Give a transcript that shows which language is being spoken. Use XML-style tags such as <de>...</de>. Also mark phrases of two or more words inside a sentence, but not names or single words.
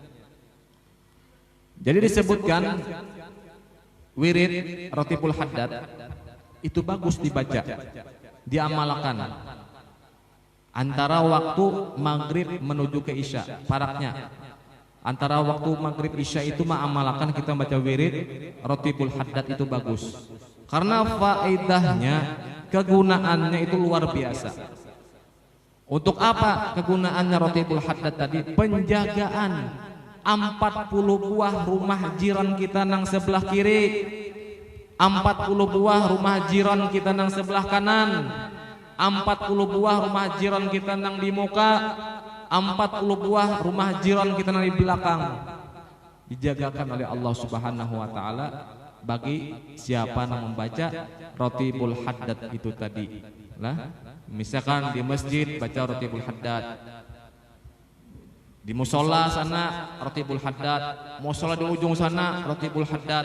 <id>Jadi disebutkan Wirid Ratibul Haddad itu bagus dibaca, diamalkan antara waktu maghrib menuju ke isya, paraknya antara waktu maghrib isya itu mengamalkan kita baca wirid Ratibul Haddad itu bagus, karena faedahnya, kegunaannya itu luar biasa. Untuk apa kegunaannya Ratibul Haddad tadi? Penjagaan 40 buah rumah jiran kita nang sebelah kiri, 40 buah rumah jiran kita nang sebelah kanan, 40 buah rumah jiran kita nang di muka, 40 buah rumah jiran kita nang di belakang, dijagakan oleh Allah</id> <ar>سبحانه وتعالى</ar> <id>bagi siapa yang membaca Ratibul Haddad itu tadi. Lah, misalkan di masjid baca Ratibul Haddad, di musola sana Ratibul Haddad, musola di ujung sana Ratibul Haddad.</id>